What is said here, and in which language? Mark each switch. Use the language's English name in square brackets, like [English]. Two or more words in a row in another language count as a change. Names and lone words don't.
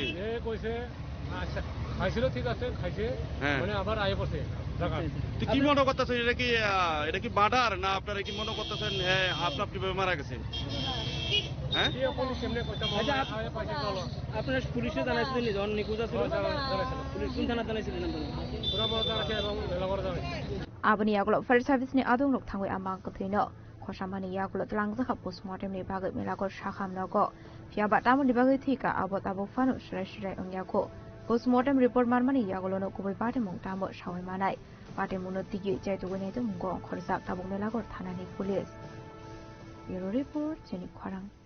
[Bangla] কইছে খাইছিল ঠিক আছে খাইছে মানে আবার আয়ে পড়ছে কি মনে করতেছেন এটা কি বাডার না আপনারা কি মনে করতেছেন হ্যাঁ আপনি মারা গেছেন হ্যাঁ আপনার পুলিশে জানাইছিলেন যখন নিখোঁজ আছিল পুলিশ কোন থানা জানাইছিলেন [Kok Borok] Abani Aglo Fire Service ni Adong Rok Thangwe Amang Kathino khosamani yagulo tlangza postmortem ni bagai milagor shakham nago fiaba tamani bagai thika abot abo fanu shrai ongyako [English] postmortem report [Kok Borok] marmani yagulo no kubai pate mong tamo shawai manai pate muno tigi jaitu gone to mungo khorsak tabung milagor thanani [English] police bureau report [Kok Borok] jeni khwarang